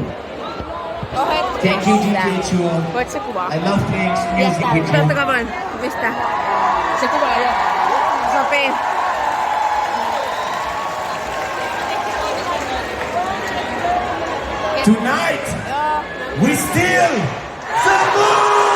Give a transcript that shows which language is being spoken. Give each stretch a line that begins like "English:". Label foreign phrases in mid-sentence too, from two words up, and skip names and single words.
English: Thank you, DJ Chuo.
Finnish: Voit se kuvaa?
English: I love playing music with you.
Finnish: Totta kai voin. Pistä. Se kuvaa jo. Sopii.
English: Tonight, we still the moon!